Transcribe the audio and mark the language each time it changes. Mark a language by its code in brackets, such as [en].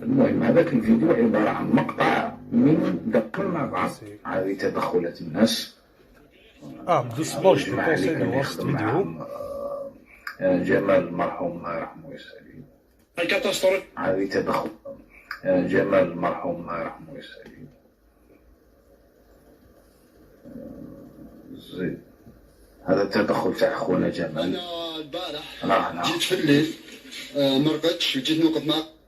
[ar] المهم هذاك الفيديو عباره عن مقطع من دقنا مع بعض هذه تدخلات الناس. [fr] Abdou Smar, je te conseille de voir cette vidéo. [ar] جمال المرحوم الله يرحمه ويسعده. هذه تدخل جمال المرحوم الله يرحمه ويسعده. زين هذا التدخل تاع خونا جمال. انا البارح جيت في الليل ما رقدتش وجيت نوقف معك